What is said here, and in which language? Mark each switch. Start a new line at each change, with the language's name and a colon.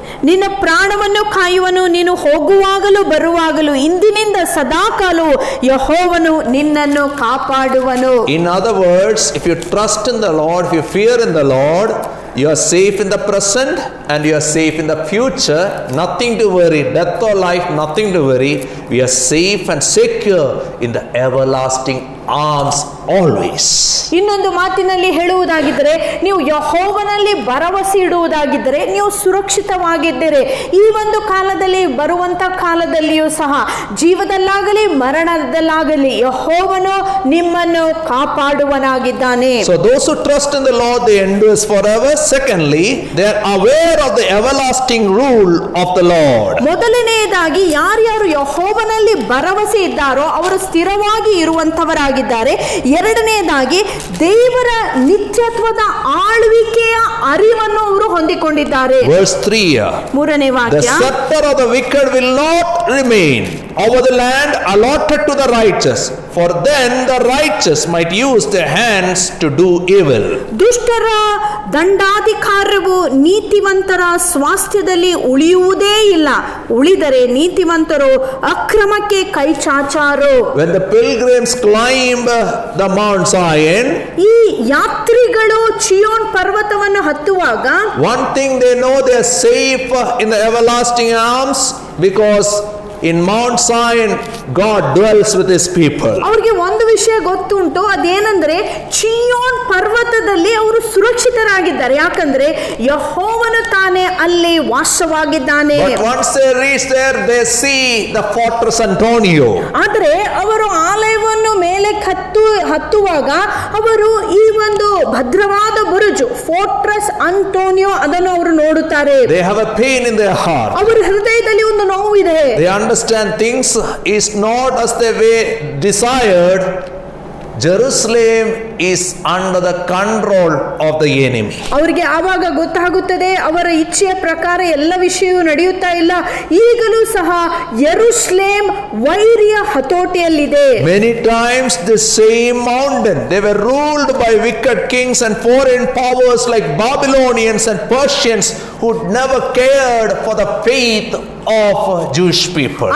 Kannada: ನಿನ್ನ ಪ್ರಾಣವನ್ನು ಕಾಯುವನು, ನೀನು ಹೋಗುವಾಗಲೂ ಬರುವಾಗಲೂ ಇಂದಿನಿಂದ ಸದಾಕಾಲವು ಯೆಹೋವನು ನಿನ್ನನ್ನು ಕಾಪಾಡುವನು.
English: In other words, if you trust in the Lord, if you fear in the Lord, you are safe in the present and you are safe in the future. Nothing to worry, death or life, nothing to worry. We are safe and secure in the everlasting arms always.
Kannada: ಇನ್ನೊಂದು ಮಾತಿನಲ್ಲಿ ಹೇಳುವುದಾಗಿದ್ದರೆ, ನೀವು ಯೆಹೋವನಲ್ಲಿ ಭರವಸೆ ಇಡುವುದಾಗಿದ್ದರೆ ನೀವು ಸುರಕ್ಷಿತವಾಗಿದ್ದೀರಿ. ಈ ಒಂದು ಕಾಲದಲ್ಲಿ ಬರುವಂತ ಕಾಲದಲ್ಲಿಯೂ ಸಹ, ಜೀವದಲ್ಲಾಗಲಿ ಮರಣದಲ್ಲಾಗಲಿ ಯೆಹೋವನು ನಿಮ್ಮನ್ನು ಕಾಪಾಡುವನಾಗಿದ್ದಾನೆ.
English: So those who trust in the Lord, they endure forever. Secondly, they are aware of the everlasting rule of the Lord.
Kannada: ಮೊದಲನೆಯದಾಗಿ ಯಾರ್ಯಾರು ಯೆಹೋವನಲ್ಲಿ ಭರವಸೆ ಇದ್ದಾರೋ ಅವರು ಸ್ಥಿರವಾಗಿ ಇರುವಂತವರಾಗಿದ್ದಾರೆ. ಎರಡನೆಯದಾಗಿ ದೇವರ ನಿತ್ಯತ್ವದ ಆಳ್ವಿಕೆಯ ಅರಿವನ್ನು ಅವರು ಹೊಂದಿಕೊಂಡಿದ್ದಾರೆ.
English: Verse 3.
Kannada: ಮೂರನೇ
English: The
Kannada: ವಾಕ್ಯ,
English: scepter of the wicked will not remain over the land allotted to the righteous, for then the righteous might use their hands to do evil.
Kannada: ದುಷ್ಟರ ದಂಡಾಧಿಕಾರವು ನೀತಿವಂತರ ಸ್ವಾಸ್ಥ್ಯದಲ್ಲಿ ಉಳಿಯುವುದೇ ಇಲ್ಲ, ಉಳಿದರೆ ನೀತಿವಂತರು ಅಕ್ರಮಕ್ಕೆ ಕೈ ಚಾಚಾರು.
English: When the pilgrims climb the Mount Zion,
Kannada: ಈ ಯಾತ್ರಿಗಳು ಚಿಯೋನ್ ಪರ್ವತವನ್ನು ಹತ್ತುವಾಗ
English: one thing they know, they are safe in the everlasting arms, because in Mount Zion, God dwells with his people.
Kannada: ಅವ್ರಿಗೆ ಒಂದು ವಿಷಯ ಗೊತ್ತುಂಟು, ಅದೇನಂದ್ರೆ ಚಿಯೋನ್ ಪರ್ವತದಲ್ಲಿ ಅವರು ಸುರಕ್ಷಿತರಾಗಿದ್ದಾರೆ. ಯಾಕಂದ್ರೆ ಯೆಹೋವನು ತಾನೇ ಅಲ್ಲಿ ವಾಸವಾಗಿದ್ದಾನೆ.
English: But once they reach there, they see the fortress Antonio.
Kannada: ಆದರೆ ಅವರು ಆಲಯವನ್ನು ಮೇಲೆ ಹತ್ತುವಾಗ ಅವರು ಈ ಒಂದು ಭದ್ರವಾದ ಬುರುಜು ಫೋರ್ಟ್ರೆಸ್ ಅಂಟೋನಿಯೋ ಅದನ್ನು ಅವರು ನೋಡುತ್ತಾರೆ.
English: They have a pain in their heart.
Kannada: ಅವರ ಹೃದಯದಲ್ಲಿ ಒಂದು ನೋವಿದೆ.
English: They understand things is not as they were desired. Jerusalem is under the control of the enemy.
Kannada: ಅವರಿಗೆ ಆವಾಗ ಗೊತ್ತಾಗುತ್ತದೆ ಅವರ ಇಚ್ಛೆಯ ಪ್ರಕಾರ ಎಲ್ಲ ವಿಷಯವೂ ನಡೆಯುತ್ತಾ ಇಲ್ಲ. ಈಗಲೂ ಸಹ ಯೆರೂಸಲೇಮ್ ವೈರಿಯ ಹತೋಟಿಯಲ್ಲಿದೆ.
English: Many times the same mountain, they were ruled by wicked kings and foreign powers like Babylonians and Persians who never cared for the faith of Jewish people.